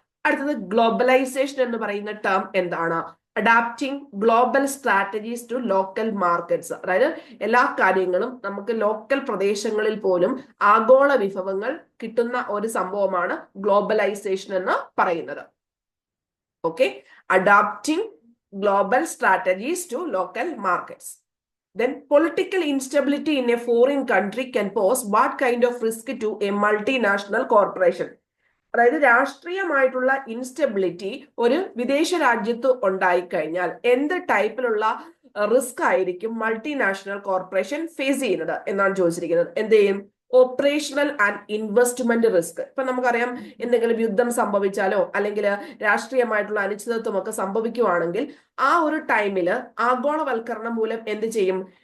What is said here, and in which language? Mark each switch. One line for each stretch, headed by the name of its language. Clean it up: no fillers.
Malayalam: അടുത്തത് ഗ്ലോബലൈസേഷൻ എന്ന് പറയുന്ന ടേം എന്താണ്?
English: adapting global strategies to local markets,
Malayalam: അതായത് എല്ലാ കാര്യങ്ങളും നമുക്ക് ലോക്കൽ പ്രദേശങ്ങളിൽ പോലും ആഗോള വിഭവങ്ങൾ കിട്ടുന്ന ഒരു സംഭവമാണ് ഗ്ലോബലൈസേഷൻ എന്ന് പറയുന്നത്.
English: Okay, adapting global strategies to local markets. Then political instability in a foreign country can pose what kind of risk to a multinational corporation?
Malayalam: അതായത് രാഷ്ട്രീയമായിട്ടുള്ള ഇൻസ്റ്റെബിലിറ്റി ഒരു വിദേശ രാജ്യത്ത് ഉണ്ടായിക്കഴിഞ്ഞാൽ എന്ത് ടൈപ്പിലുള്ള റിസ്ക് ആയിരിക്കും മൾട്ടിനാഷണൽ കോർപ്പറേഷൻ ഫേസ് ചെയ്യുന്നത് എന്നാണ് ചോദിച്ചിരിക്കുന്നത്. എന്ത് ചെയ്യും?
English: Operational and investment risk.
Malayalam: ഇപ്പൊ നമുക്കറിയാം, എന്തെങ്കിലും യുദ്ധം സംഭവിച്ചാലോ അല്ലെങ്കിൽ രാഷ്ട്രീയമായിട്ടുള്ള അനിശ്ചിതത്വം ഒക്കെ സംഭവിക്കുവാണെങ്കിൽ ആ ഒരു ടൈമില് ആഗോളവൽക്കരണം മൂലം എന്ത് ചെയ്യും?